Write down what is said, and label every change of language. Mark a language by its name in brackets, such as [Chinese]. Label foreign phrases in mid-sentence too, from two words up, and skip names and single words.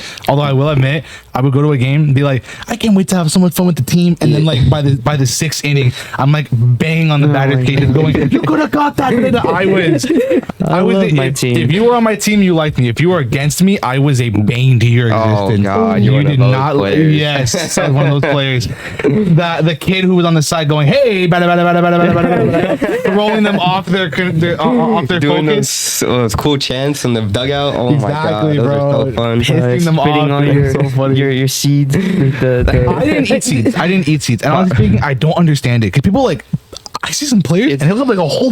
[English] Although I will admit, I would go to a game and be like, I can't wait to have so much fun with the team, and then like by the sixth inning, I'm like banging on the batter's cage and going, "You could have got that." I was my team. If you were on my team, you liked me. If you were against me, I was a bane to your Oh, existence. God, you're one of did those not. players. Yes, I was one of those players. The kid who was on the side going, "Hey, bada, bada, bada, bada, bada, bada, bada," throwing them off their Doing focus. those cool chants in the dugout. Oh my god, Exactly, those bro. are so fun. Pissing them Spitting off. on It's so funny. your seeds. Like I didn't eat seeds. And honestly speaking, I don't understand it. Cause people like, I see some players and they look like a whole